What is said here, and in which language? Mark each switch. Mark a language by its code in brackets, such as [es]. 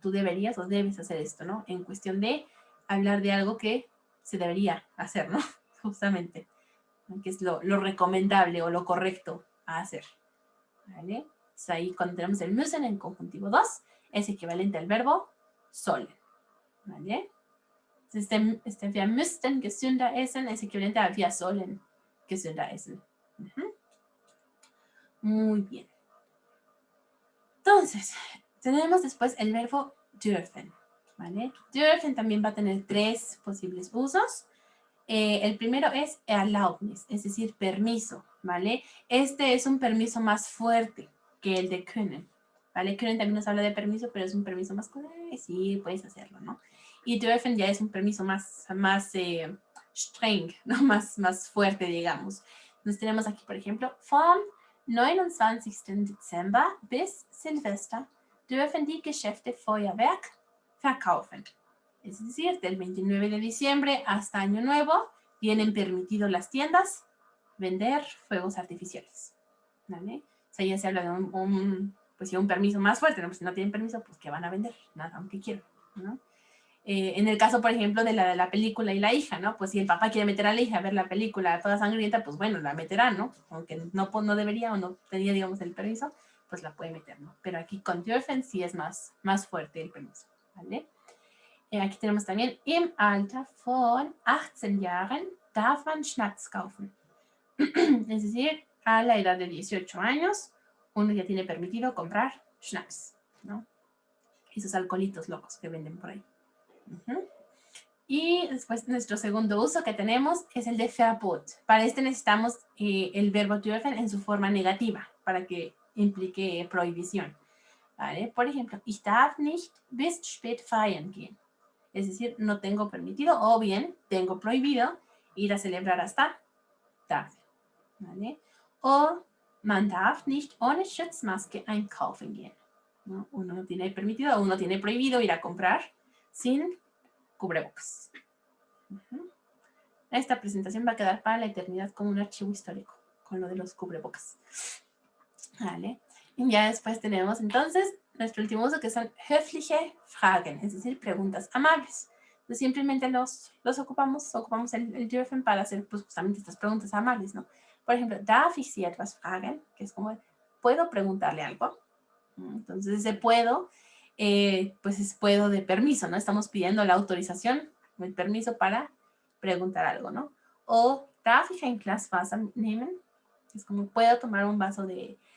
[es] Tú deberías o debes hacer esto, ¿no? En cuestión de hablar de algo que se debería hacer, ¿no? Justamente, ¿no? Que es lo recomendable o lo correcto a hacer, ¿vale? Entonces ahí cuando tenemos el müssen en conjuntivo 2, es equivalente al verbo sollen, ¿vale? [de] Wir müssten gesünder essen [es] es equivalente a [de] wir sollen gesünder essen. [es] Muy bien. Entonces, tenemos después el verbo dürfen, ¿vale? Dürfen también va a tener 3 posibles usos. El primero es Erlaubnis, es decir, permiso, ¿vale? Este es un permiso más fuerte que el de können, ¿vale? Können también nos habla de permiso, pero es un permiso más, sí, puedes hacerlo, ¿no? Y dürfen ya es un permiso más streng, ¿no? Más fuerte, digamos. Entonces tenemos aquí, por ejemplo, [de] vom 29. Dezember bis Silvester dürfen die Geschäfte Feuerwerk verkaufen. [es] Es decir, del 29 de diciembre hasta Año Nuevo tienen permitido las tiendas vender fuegos artificiales, ¿vale? O sea, ya se habla de un permiso más fuerte, ¿no? Pues si no tienen permiso, pues ¿qué van a vender? Nada, aunque quieran, ¿no? En el caso, por ejemplo, de la película y la hija, ¿no? Pues si el papá quiere meter a la hija a ver la película toda sangrienta, pues bueno, la meterá, ¿no? Aunque no debería o no tenía, digamos, el permiso, pues la puede meter, ¿no? Pero aquí con dürfen sí es más fuerte el permiso, ¿vale? Aquí tenemos también, [de] im Alter von 18 Jahren darf man Schnaps kaufen. [es] Es decir, a la edad de 18 años, uno ya tiene permitido comprar Schnaps, ¿no? Esos alcoholitos locos que venden por ahí. Y después nuestro segundo uso que tenemos es el de Verbot. Para este necesitamos el verbo dürfen en su forma negativa, para que implique prohibición, ¿vale? Por ejemplo, [de] ich darf nicht bis spät feiern gehen. [es] Es decir, no tengo permitido o bien tengo prohibido ir a celebrar hasta tarde, ¿vale? O [de] man darf nicht ohne Schutzmaske einkaufen gehen, [es] ¿no? Uno no tiene permitido o uno tiene prohibido ir a comprar sin cubrebocas. Esta presentación va a quedar para la eternidad como un archivo histórico con lo de los cubrebocas, ¿vale? Y ya después tenemos entonces nuestro último uso, que son höfliche Fragen, es decir, preguntas amables. Entonces simplemente los ocupamos el dürfen para hacer pues, justamente estas preguntas amables, ¿no? Por ejemplo, [de] darf ich Sie etwas fragen? [es] Que es como, ¿puedo preguntarle algo? Entonces ese puedo, pues es puedo de permiso, ¿no? Estamos pidiendo la autorización, el permiso para preguntar algo, ¿no? O [de] darf ich ein Glas Wasser nehmen? [es] Es como, ¿puedo tomar un vaso de